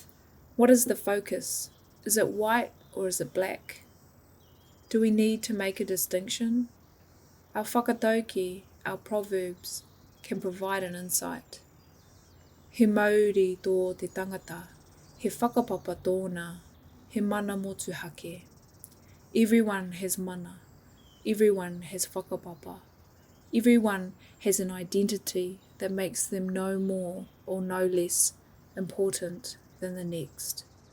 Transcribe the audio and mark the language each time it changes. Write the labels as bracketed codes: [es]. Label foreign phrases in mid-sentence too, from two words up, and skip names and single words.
[en] What is the focus? Is it white or is it black? Do we need to make a distinction? Our whakatauki, our proverbs, can provide an insight. [mi] He mauri tō te tangata, he whakapapa tōna, he mana motu hake. [en] Everyone has mana, everyone has whakapapa. Everyone has an identity that makes them no more or no less important than the next.